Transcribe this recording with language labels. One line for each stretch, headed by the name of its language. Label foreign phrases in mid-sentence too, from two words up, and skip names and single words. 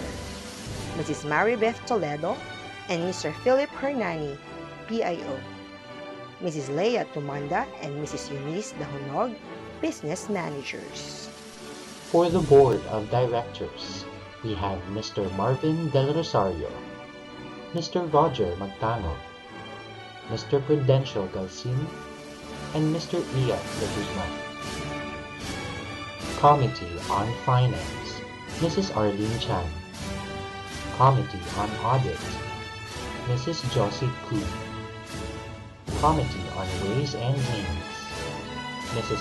English: Mrs. Maribeth Toledo, and Mr. Philip Hernani, PIO. Mrs. Leia Tumanda and Mrs. Eunice Dahonog, Business Managers. For the Board of Directors, we have Mr. Marvin Del Rosario, Mr. Roger Magtango, Mr. Prudential Galcin, and Mr. Ian De Guzman. Committee on Finance, Mrs. Arlene Chan. Committee on Audit, Mrs. Josie Koo. Committee on Ways and Means, Mrs.